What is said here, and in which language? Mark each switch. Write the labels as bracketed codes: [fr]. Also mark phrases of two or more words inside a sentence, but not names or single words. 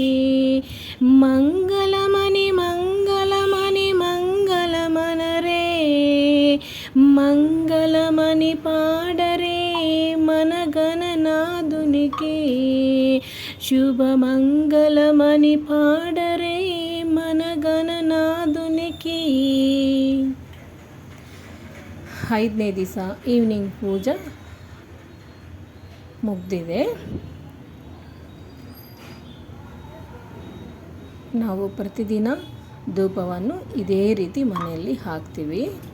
[te] మంగళమని మంగళమని మంగళమనరే మంగళమని పాడరే మన గణనాథునికి శుభమంగళమని పాడరే మన గణనాథునికి. [kn] 5ನೇ ದಿವಸ ಈವ್ನಿಂಗ್ ಪೂಜೆ ಮುಗ್ದಿದೆ. ನಾವು ಪ್ರತಿದಿನ ಧೂಪವನ್ನು ಇದೇ ರೀತಿ ಮನೆಯಲ್ಲಿ ಹಾಕ್ತೀವಿ.